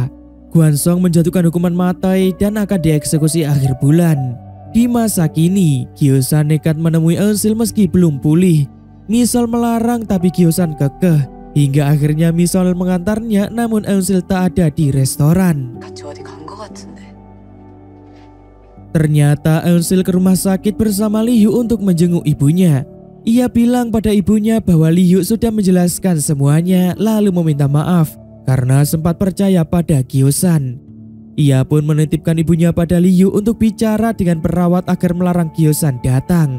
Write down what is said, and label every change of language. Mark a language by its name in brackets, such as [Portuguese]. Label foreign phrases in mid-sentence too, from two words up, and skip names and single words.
[Indonesian] Gwansong menjatuhkan hukuman mati dan akan dieksekusi akhir bulan. Di masa kini, Gyo-san nekat menemui Eun-sil meski belum pulih. Misol melarang tapi Gyo-san kekeh. Hingga akhirnya Misol mengantarnya namun Eun-sil tak ada di restoran. [Korean] 같이 어디 간 거 같은데. [Indonesian] Ternyata Eun-sil ke rumah sakit bersama Lee-hyuk untuk menjenguk ibunya. Ia bilang pada ibunya bahwa Lee-hyuk sudah menjelaskan semuanya lalu meminta maaf karena sempat percaya pada Gyo-san. Ia pun menitipkan ibunya pada Lee-hyuk untuk bicara dengan perawat agar melarang Gyo-san datang.